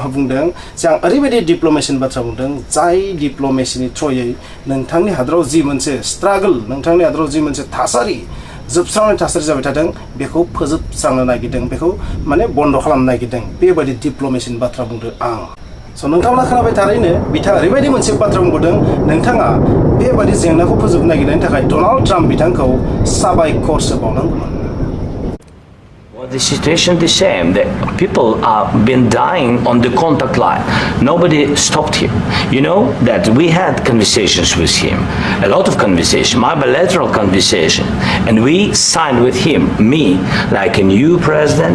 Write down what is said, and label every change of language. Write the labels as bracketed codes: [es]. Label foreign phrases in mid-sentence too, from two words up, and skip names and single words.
[brx] बुंदों जे आं ओरैबायदि डिप्ल'मेसिनि बाथ्रा बुंदों जाय डिप्ल'मेसिनि थ्रयै नोंथांनि हादराव जि मोनसे स्ट्रागल नोंथांनि हादराव जि मोनसे थासारि जोबस्रांनाय थासारि जाबाय थादों बेखौ फोजोबस्रांनो नागिरदों बेखौ माने बन्द खालामनो नागिरदों बेबायदि डिप्ल'मेसिनि बाथ्रा बुंदों आं स' नोंथांमोना खोनाबाय थारैनो बिथाङा ओरैबायदि मोनसे बाथ्रा बुंदों नोंथाङा बेबायदि जेंनाखौ फोजोबनो नागिरनायनि थाखाय डनाल्ड ट्राम्प बिथांखौ साबायखरसो बावनांगौमोन [en] Well, the situation is the same. The people have been dying on the contact line. Nobody stopped him. You know that we had conversations with him, a lot of conversation, my bilateral conversation, and we signed with him, me, like a new president.